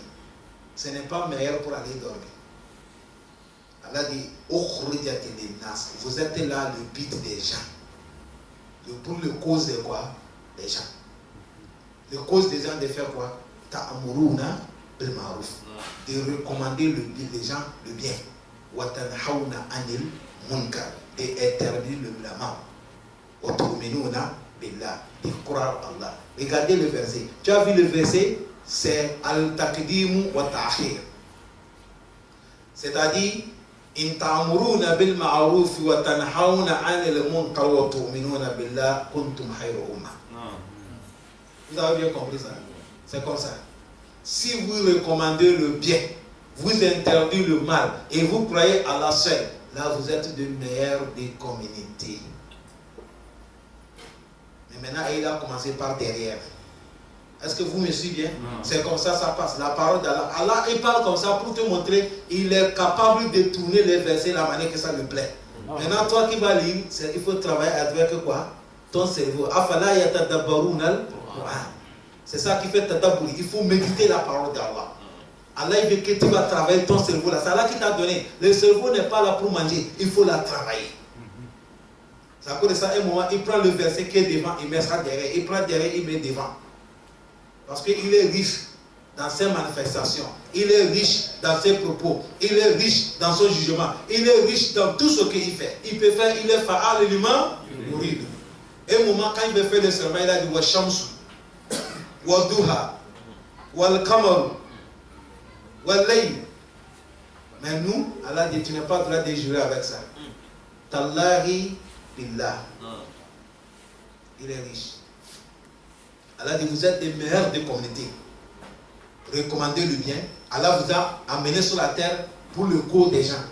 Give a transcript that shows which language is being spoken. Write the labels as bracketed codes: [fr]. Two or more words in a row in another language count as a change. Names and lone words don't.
[fr] Ce n'est pas meilleur pour aller dormir. Allah dit vous êtes là le but des gens. Pour le cause de quoi? Des gens. Le cause des gens de faire quoi? [ar] تأمرون بالمعروف. [fr] De recommander les gens le bien. [ar] وتنهون عن المنكر. [fr] Et interdire le mal. [ar] وتؤمنون بالله. [fr] De croire Allah. Regardez le verset. Tu as vu le verset? C'est [ar] التقديم والتأخير. [fr] C'est-à-dire [ar] إن تأمرون بالمعروف وتنهون عن المنكر وتؤمنون بالله كنتم خير أمة. [fr] Vous avez bien compris ça? C'est comme ça. Si vous recommandez le bien, vous interdisez le mal et vous croyez à Allah seul, là vous êtes de meilleurs des communautés. Mais maintenant il a commencé par derrière. Est-ce que vous me suivez bien? C'est comme ça, ça passe. La parole d'Allah. Allah, il parle comme ça pour te montrer il est capable de tourner les versets de la manière que ça lui plaît. Maintenant, toi qui vas lire, il faut travailler avec quoi? Ton cerveau. [ar] أفلا يتدبرون القرآن. [fr] C'est ça qui fait tadabbur. Il faut méditer la parole d'Allah. Allah, il veut que tu vas travailler ton cerveau là. C'est Allah qui t'a donné. Le cerveau n'est pas là pour manger. Il faut la travailler. C'est à cause de ça, un moment, il prend le verset qui est devant, il met ça derrière. Il prend derrière, il met devant. Parce qu'il est riche dans ses manifestations. Il est riche dans ses propos. Il est riche dans son jugement. Il est riche dans tout ce qu'il fait. Il peut faire, il est fa'al l'humain. Et au moment quand il veut faire le serment, il a dit [ar] والشمس والضحى والقمر والليل. [fr] Mais nous, Allah dit, tu n'as pas le droit de jurer avec ça. [ar] تالله بالله. [fr] Il est riche. Allah dit, vous êtes les meilleurs des communautés. Recommandez le bien. Allah vous a amené sur la terre pour le cause des gens.